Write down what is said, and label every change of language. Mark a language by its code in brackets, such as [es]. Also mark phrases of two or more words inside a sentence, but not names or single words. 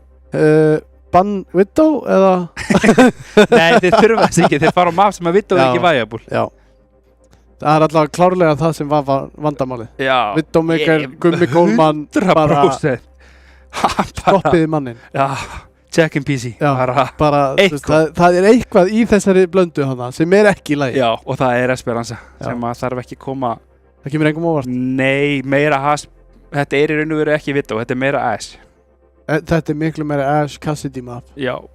[is] Bann Widow, eða? Nei, þeir þurfa þess ekki. Þeir fara á map sem að Widow er ekki viable. Já. Það er allavega klárlega það sem var vandamálið. Já. Widowmaker, Gummi Coleman, 100%. Stoppiði mannin. Já, [en] check in PC. [is] Já, bara eitthvað. Það er eitthvað í þessari blöndu hana sem er ekki í lagi. Já, og það er Esperanza sem að þarf ekki koma... Það kemur engum óvart. Nei, meira Haas. Þetta er í raun og veru ekki Widow, þetta er meira Ash. Þetta er miklu meira Ash Cassidy map. Já.